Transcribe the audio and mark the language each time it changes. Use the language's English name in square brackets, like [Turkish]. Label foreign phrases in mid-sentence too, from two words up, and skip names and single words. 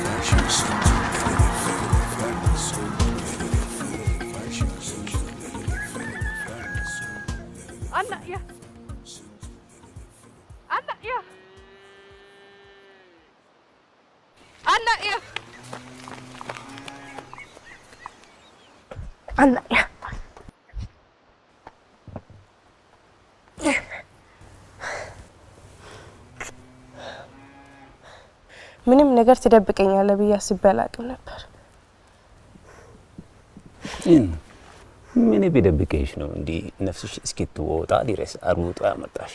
[Amharic] Anna ya. Anna ya. Anna ya. Anak ya. ምንም ነገር ትደብቀኛለህ ብዬ አስቤ አላቅም ነበር። ምን ቢደብቀሽ ነው እንዴ ነፍስሽ እስኪትወጣ ድረስ አሩጣ ያመጣሽ?